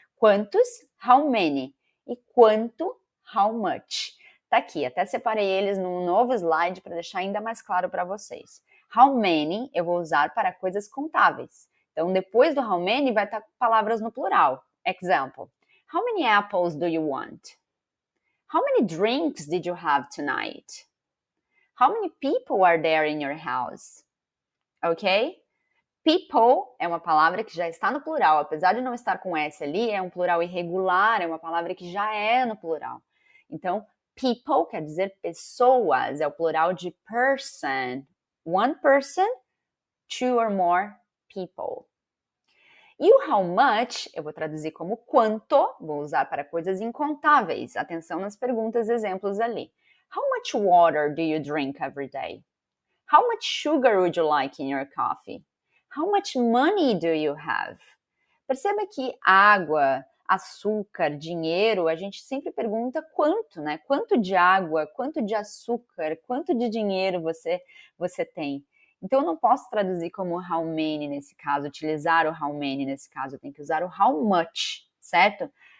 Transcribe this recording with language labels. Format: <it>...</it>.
<pt>Quantos? How many. E quanto? How much. Tá aqui, até separei eles num novo slide para deixar ainda mais claro para vocês. How many eu vou usar para coisas contáveis. Então, depois do how many vai estar palavras no plural.</pt> <en>Example. How many apples do you want? How many drinks did you have tonight? How many people are there in your house? Ok?</en> <pt>People é uma palavra que já está no plural. Apesar de não estar com S ali, é um plural irregular, é uma palavra que já é no plural. Então, people quer dizer pessoas, é o plural de person.</pt> <en>One person, two or more people.</en> <pt>E o how much, eu vou traduzir como quanto, vou usar para coisas incontáveis. Atenção nas perguntas, exemplos ali.</pt> <en>How much water do you drink every day? How much sugar would you like in your coffee? How much money do you have?</en> <pt>Perceba que água, açúcar, dinheiro, a gente sempre pergunta quanto, né? Quanto de água, quanto de açúcar, quanto de dinheiro você tem? Então, eu não posso traduzir como how many nesse caso, utilizar o how many nesse caso, eu tenho que usar o how much, certo?</pt>